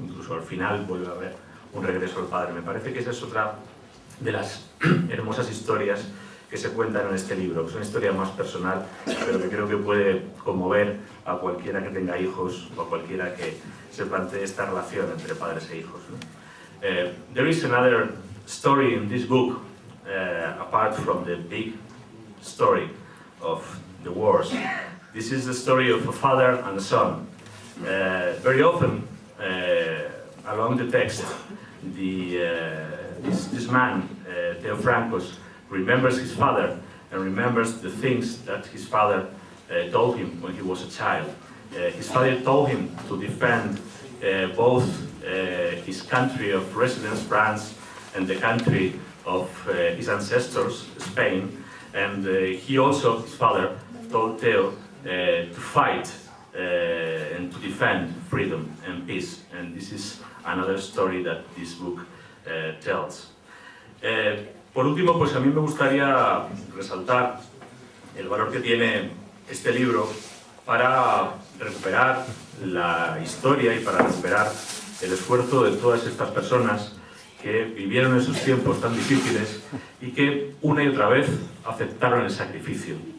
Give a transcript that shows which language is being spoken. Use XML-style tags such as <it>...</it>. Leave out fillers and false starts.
<es>Incluso al final vuelve a haber un regreso al padre. Me parece que esa es otra de las hermosas historias que se cuentan en este libro. Es una historia más personal, pero que creo que puede conmover a cualquiera que tenga hijos o a cualquiera que se plantee esta relación entre padres e hijos, ¿no?</es> <en>There is another story in this book, apart from the big story of the wars. This is the story of a father and a son. Very often, along the text, this man, Theophrancos, remembers his father and remembers the things that his father told him when he was a child. His father told him to defend both his country of residence, France, and the country of his ancestors, Spain. And he also, his father, told Theo to fight and to defend freedom and peace. And this is another story that this book tells.</en> <es>Por último, pues a mí me gustaría resaltar el valor que tiene este libro para recuperar la historia y para recuperar el esfuerzo de todas estas personas que vivieron esos tiempos tan difíciles y que una y otra vez aceptaron el sacrificio.</es>